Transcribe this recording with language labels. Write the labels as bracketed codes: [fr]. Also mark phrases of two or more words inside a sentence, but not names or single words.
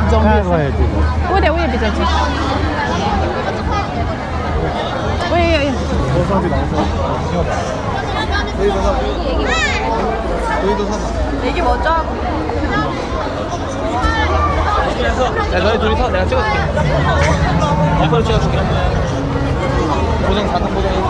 [ne] कहाँ जम्बीहरू गयो त्यो उयो उयो पछाडि छ उयो [ko] 이게 먼저 하고. 야, 너희 둘이서 내가 찍어줄게. 이걸 찍어줄게. 보정 4등 보정이 있다.